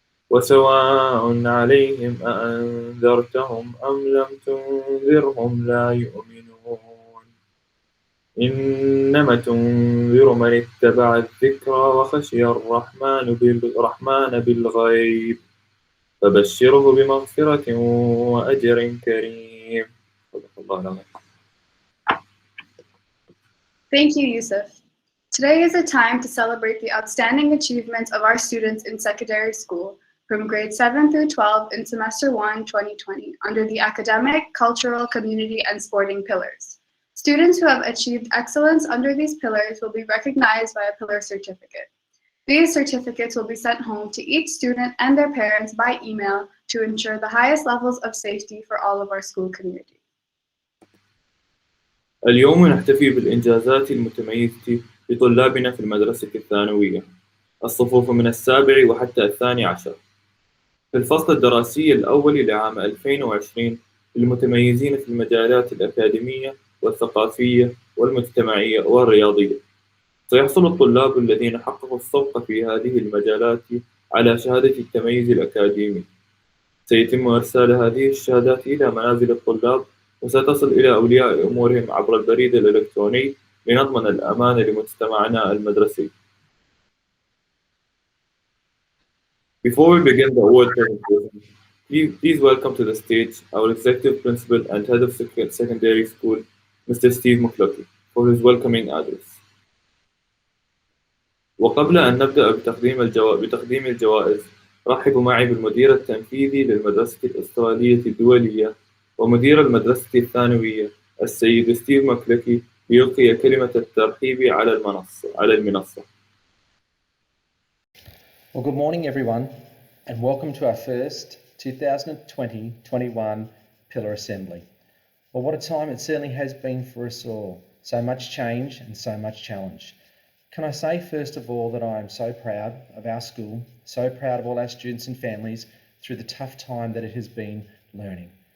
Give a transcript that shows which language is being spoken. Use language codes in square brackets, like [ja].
[ar] وسواء عليهم أأنذرتهم أم لم تنذرهم لا يؤمنون إنما تنذر من اتبع الذكر وخشي الرحمن بالغيب فبشره بمغفرة وأجر كريم. صدق الله العظيم. [en] Thank you, Yusuf. Today is a time to celebrate the outstanding achievements of our students in secondary school from grades 7 through 12 in semester 1, 2020, under the academic, cultural, community, and sporting pillars. Students who have achieved excellence under these pillars will be recognized by a pillar certificate. These certificates will be sent home to each student and their parents by email to ensure the highest levels of safety for all of our school community. [ar] اليوم نحتفي بالإنجازات المتميزة لطلابنا في المدرسة الثانوية، الصفوف من السابع وحتى الثاني عشر، في الفصل الدراسي الأول لعام 2020 للمتميزين في المجالات الأكاديمية والثقافية والمجتمعية والرياضية. سيحصل الطلاب الذين حققوا السبق في هذه المجالات على شهادة التميز الأكاديمي. سيتم إرسال هذه الشهادات إلى منازل الطلاب وستصل إلى أولياء أمورهم عبر البريد الإلكتروني لنضمن الأمان لمجتمعنا المدرسي. [en] Before we begin the award presentation, please welcome to the stage our Executive Principal and Head of Secondary School, Mr. Steve McCluskey, for his welcoming address. [ar] وقبل أن نبدأ بتقديم الجوائز، رحبوا معي بالمدير التنفيذي للمدرسة الأسترالية الدولية ومدير المدرسة الثانوية السيد ستيف مكلكي ليلقي كلمة الترحيب على المنصة. [en] Well, good morning everyone and welcome to our first 2020-21 Pillar Assembly. Well, what a time it certainly has been for us all. So much change and so much challenge. Can I say first of all that I am so proud of our school, so proud of all our students and families through the tough time that it has been learning.